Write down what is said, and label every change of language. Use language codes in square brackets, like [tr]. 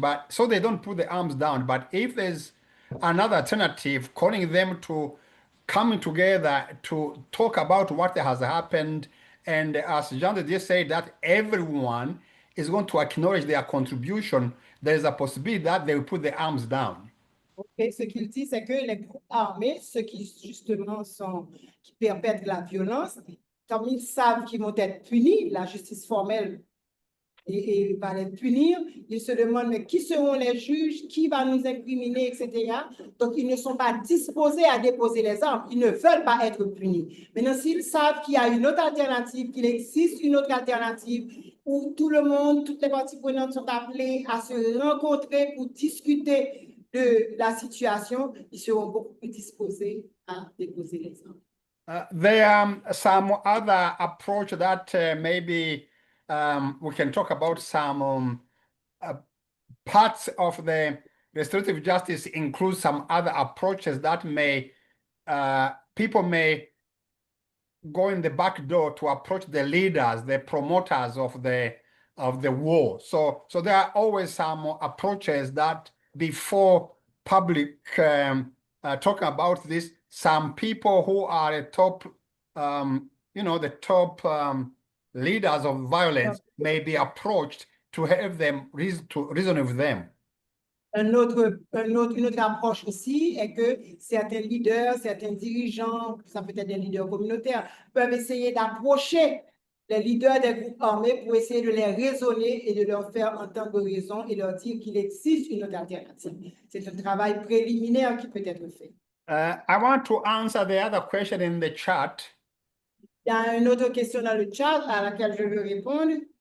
[en] But so they don't put the arms down. But if there's another alternative, calling them to coming together to talk about what has happened, and as Jean de Dieu said, that everyone is going to acknowledge their contribution, there is a possibility that they will put the arms down. [fr] Okay, ce qu'il dit, c'est que les groupes armés, ceux qui justement qui perpètrent la violence, comme ils savent qu'ils vont être punis, la justice formelle et va les punir, ils se demandent mais qui seront les juges, qui va nous incriminer, etc. Donc, ils ne sont pas disposés à déposer les armes, ils ne veulent pas être punis. Maintenant, s'ils savent qu'il y a une autre alternative, qu'il existe une autre alternative, où tout le monde, toutes les parties prenantes sont appelées à se rencontrer pour discuter de la situation, ils seront beaucoup plus disposés à déposer les armes. [en] There are some other approach that maybe we can talk about. Some parts of the restorative justice include some other approaches that may people may go in the back door to approach the leaders, the promoters of the war. So there are always some approaches that before public talking about this, some people who are the top, the top leaders of violence may be approached to have them reason with them. [fr] Une autre approche aussi est que certains leaders, certains dirigeants, ça peut être des leaders communautaires, peuvent essayer d'approcher les leaders des groupes armés pour essayer de les raisonner et de leur faire entendre raison et leur dire qu'il existe une autre alternative. C'est un travail préliminaire qui peut être fait. [en] I want to answer the other question in the chat. [fr] Il y a une autre question dans le chat à laquelle je veux répondre.